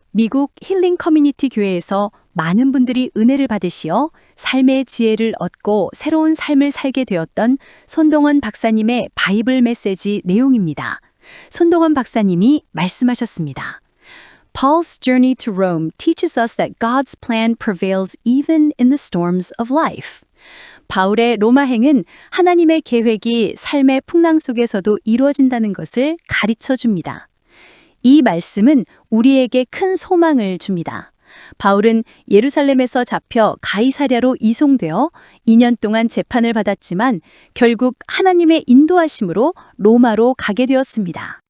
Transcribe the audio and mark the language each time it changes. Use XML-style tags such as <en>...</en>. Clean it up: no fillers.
<ko>미국 힐링 커뮤니티 교회에서 많은 분들이 은혜를 받으시어 삶의 지혜를 얻고 새로운 삶을 살게 되었던 손동원 박사님의 바이블 메시지 내용입니다. 손동원 박사님이 말씀하셨습니다.</ko> <en>Paul's journey to Rome teaches us that God's plan prevails even in the storms of life.</en> <ko>바울의 로마행은 하나님의 계획이 삶의 풍랑 속에서도 이루어진다는 것을 가르쳐 줍니다. 이 말씀은 우리에게 큰 소망을 줍니다. 바울은 예루살렘에서 잡혀 가이사랴로 이송되어 2년 동안 재판을 받았지만 결국 하나님의 인도하심으로 로마로 가게 되었습니다.</ko>